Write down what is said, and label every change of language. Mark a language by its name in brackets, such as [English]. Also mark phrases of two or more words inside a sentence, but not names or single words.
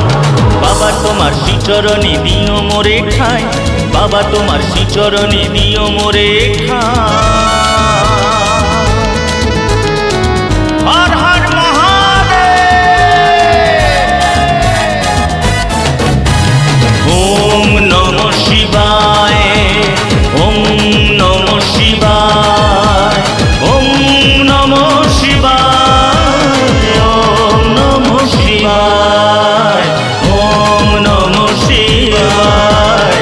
[Bangla] বাবা তোমার শ্রীচরণে দিও মোরে ঠাঁই, বাবা তোমার শ্রীচরণে দিও মোরে ঠাঁই। [Sanskrit] হর হর মহাদেব। ওম নমঃ শিবায়। ওম নমঃ শিবায়। ওম নমঃ শিবায়। ওম নমঃ শিবায়। ওম নমঃ শিবায়।